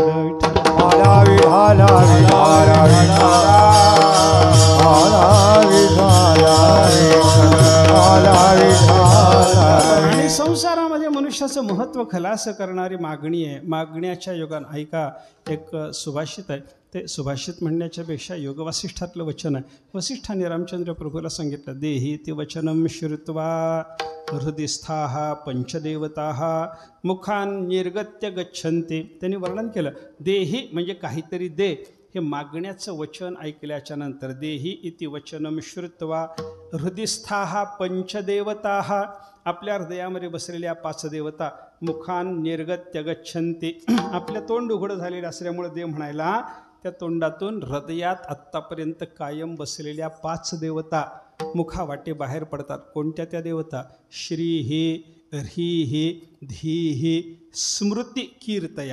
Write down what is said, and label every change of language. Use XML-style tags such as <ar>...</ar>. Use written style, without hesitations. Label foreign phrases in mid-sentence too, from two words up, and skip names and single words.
<mr>आणि संसारामध्ये मनुष्याचं महत्त्व खलास करणारी मागणी आहे. मागण्याच्या योगानं ऐका, एक सुभाषित आहे, ते सुभाषित म्हणण्याच्या पेक्षा योग वासिष्ठातलं वचन आहे. वसिष्ठाने रामचंद्र प्रभूला सांगितलं,</mr> <sa>देही ते वचनम श्रुत्वा हृदिस्थाः पंचदेवताः मुखान निर्गत्य गच्छन्ति.</sa> <mr>त्यांनी वर्णन केलं, देही म्हणजे काहीतरी दे, हे मागण्याचं वचन ऐकल्याच्या नंतर,</mr> <sa>देही इति वचनम श्रुत्वा हृदिस्थाः पंचदेवताः,</sa> <mr>आपल्या हृदयामध्ये बसलेल्या 5 देवता,</mr> <sa>मुखान निर्गत्य गच्छन्ति,</sa> <mr>आपल्या तोंड उघडं झालेलं असल्यामुळे दे म्हणायला, त्या तोंडातून हृदयात आत्तापर्यंत कायम बसलेल्या 5 देवता मुखावाटे बाहेर पडतात. कोणत्या त्या देवता?</mr> <sa>श्रीही, ह्रीही, धीही, स्मृती कीर्तया.</sa>